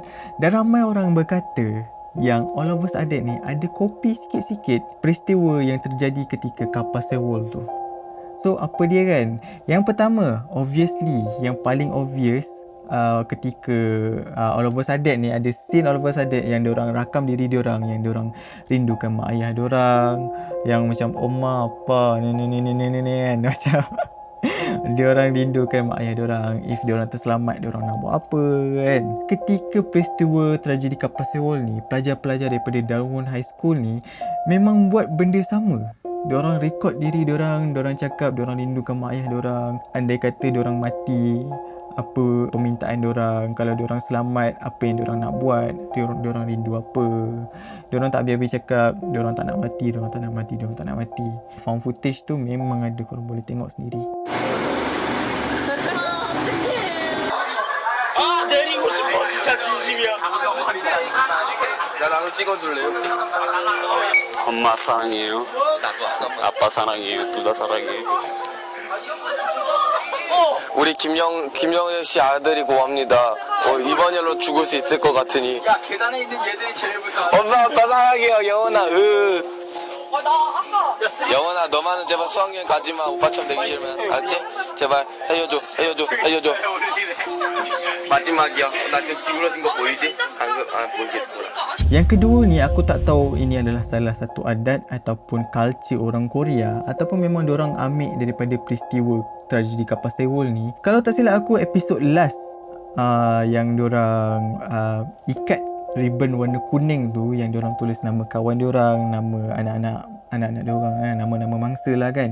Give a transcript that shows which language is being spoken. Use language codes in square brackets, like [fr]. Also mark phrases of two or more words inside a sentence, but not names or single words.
[ms] Dan ramai orang berkata yang All of a Sudden ni ada kopi sikit-sikit peristiwa yang terjadi ketika kapal Sewol tu. So apa dia kan? Yang pertama, obviously yang paling obvious ketika All of a Sudden ni ada scene All of a Sudden yang diorang rakam diri diorang, yang diorang rindukan mak ayah diorang, yang macam oma, apa, ni kan, macam diorang rindukan mak ayah diorang. If diorang terselamat, diorang nak buat apa kan. Ketika peristiwa tragedi kapal Sewol ni, pelajar-pelajar daripada Darwin High School ni memang buat benda sama. Diorang rekod diri diorang cakap diorang rindukan mak ayah diorang. Andai kata diorang mati, apa permintaan diorang, kalau diorang selamat apa yang diorang nak buat, diorang rindu apa. Diorang tak habis-habis cakap diorang tak nak mati. [en] Found footage [ms] tu memang ada, korang boleh tengok sendiri. [ko] 내리고 싶어 진짜 진심이야. 야 나도 찍어줄래요? 엄마 사랑해요. 아빠 사랑해요. 둘 다 사랑해요. 우리 김영일 씨 아들이 고합니다. 이번 일로 죽을 수 있을 것 같으니. 야 계단에 있는 얘들이 제일 무서워. 엄마 아빠 사랑해요. 영원아. 영원아 너만은 제발 수학여행 가지마. 오빠처럼 되기 싫으면 알았지? 제발 해줘줘. 마지막이야. 나 지금 기울어진 거 보이지? 보이겠지. [ms] Yang kedua ni aku tak tahu ini adalah salah satu adat ataupun culture orang Korea ataupun memang diorang ambil daripada peristiwa tragedi kapal Sewol ni. Kalau tak silap aku episod last yang diorang ikat ribbon warna kuning tu, yang diorang tulis nama kawan diorang, nama anak-anak diorang, nama-nama mangsa lah kan.